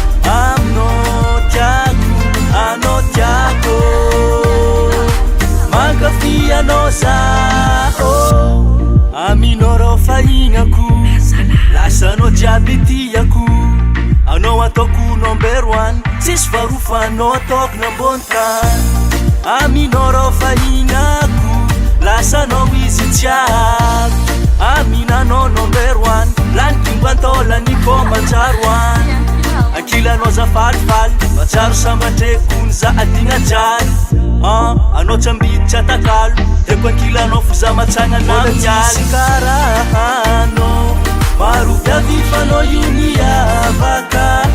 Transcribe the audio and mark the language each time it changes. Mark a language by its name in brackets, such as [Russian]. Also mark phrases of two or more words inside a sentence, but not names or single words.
[Malagasy] Aminao tiako, anao tiako. Mankafy anao za, oh. Aminao rao fahinako, lasanao jiaby tiako. Anao ataoko [English] number one, [Malagasy] tsisy faharoa fa anao ataoko nambony tany. Aminao rao fahinako, lasanao izy jiaby. Aminanao [English] number one, [Malagasy] lany dimba antao, lany manjaro any. Kilanao za falifaly, matsiaro sambatreko ny za adina jany. Ah, anao tsy ambiditra takalo, de ko ankilanao fo za matsagna na Mbola mialy. tsisy karaha anao, maro viavy fanao io ny avaka.